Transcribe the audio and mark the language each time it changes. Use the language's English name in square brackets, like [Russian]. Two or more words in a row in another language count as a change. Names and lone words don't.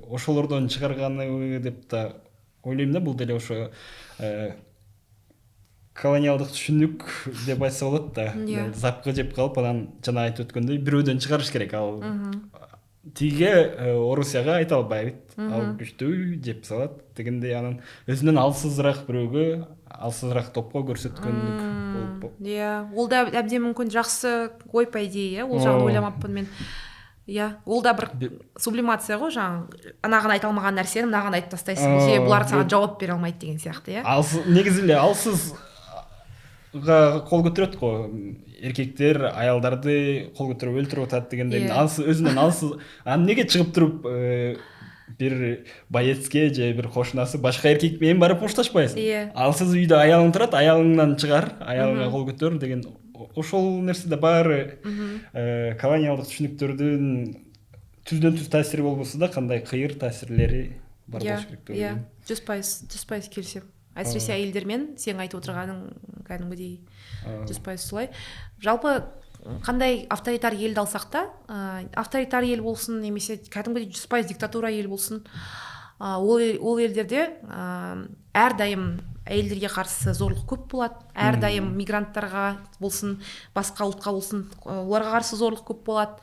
[Kyrgyz] Ошолордон чыгарганы деп да ойлойм да, бул деле ошо колониалдык түшүнүк деп айтса болот да. Запкы жеп калып, анан жана айтып өткөндөй бирөөдөн чыгарыш керек. Ал тиге Орусияга айта албайбыт. Ал күчтүү жеп салат дегендей, анан өзүнөн алсызыраак бирөөгө, алсызыраак топко көрсөткөнлүк болуп. [Kazakh] Иә, ол да әбден мүмкүн жакшы ой [Russian] по идее, [Kazakh] ол жагын ойламаппын мен. Иә, ол да бір сублимация ғой, жаңағы анаған айта алмаған нәрсені мынаған айтып тастайсың, же бұлар саған жауап бере алмайды деген сияқты, иә. [Kyrgyz] Негизи эле алсыз кол көтөрөт го, эркектер аялдарды кол көтөрүп өлтүрүп атат дегендей, өзүнөн алсыз. Неге чыгып туруп бир боецке же бир кошунасы башка эркек менен барып мушташпайсың? Алсыз үйдө аялың турат, аялыңдан чыгар, аялыңа кол көтөр деген. Ошол нерсе да баары колониалдык түшүнүктөрдүн түздөн түз таасири болбосо да, кандай кыйыр таасирлери бар болуш керек деп ойлойм. 100% келисем. [Kazakh] Әсіресе әйелдермен сен айтып отырғаның кәдімгідей 100% солай. Жалпы қандай авторитар елді алсақ та, авторитар ел болсын, немесе кәдімгідей 100% диктатура ел болсын, ол елдерде әрдайым әйелдерге қарсы зорлық көп болады, әрдайым мигранттарға болсын, басқа ұлтқа болсын, оларға қарсы зорлық көп болады.